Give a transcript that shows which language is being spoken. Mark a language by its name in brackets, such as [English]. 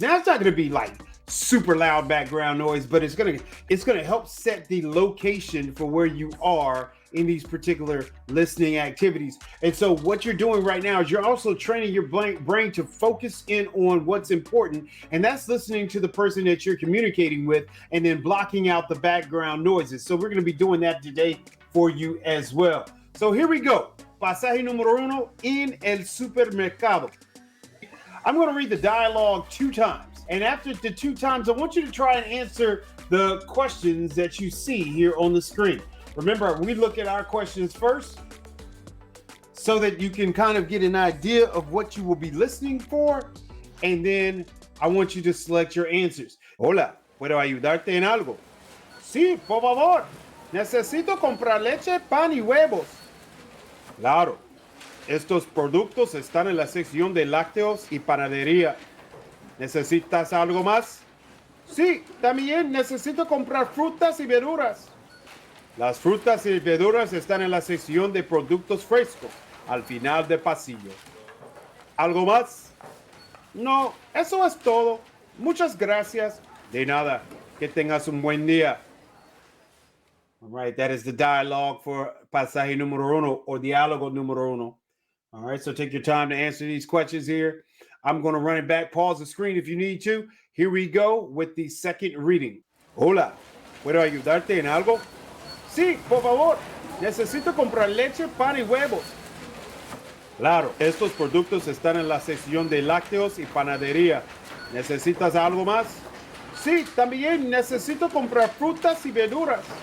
[English] Now, it's not going to be like super loud background noise, but it's gonna help set the location for where you are in these particular listening activities. And so what you're doing right now is you're also training your brain to focus in on what's important, and that's listening to the person that you're communicating with and then blocking out the background noises. So we're going to be doing that today for you as well. So here we go. [Spanish] Pasaje número 1 en el supermercado. [English] I'm going to read the dialogue 2 times. And after the 2 times, I want you to try and answer the questions that you see here on the screen. Remember, we look at our questions first so that you can kind of get an idea of what you will be listening for. And then I want you to select your answers. [Spanish] Hola, ¿puedo ayudarte en algo? Sí, por favor. Necesito comprar leche, pan y huevos. Claro. Estos productos están en la sección de lácteos y panadería. ¿Necesitas algo más? Sí, también necesito comprar frutas y verduras. Las frutas y verduras están en la sección de productos frescos, al final del pasillo. ¿Algo más? No, eso es todo. Muchas gracias. De nada. Que tengas un buen día. [English] All right, that is the dialogue for pasaje número 1 or diálogo número 1. All right, so take your time to answer these questions here. I'm going to run it back. Pause the screen if you need to. Here we go with the second reading. [Spanish] Hola, ¿puedo ayudarte en algo? Sí, por favor. Necesito comprar leche, pan y huevos. Claro, estos productos están en la sección de lácteos y panadería. ¿Necesitas algo más? Sí, también necesito comprar frutas y verduras.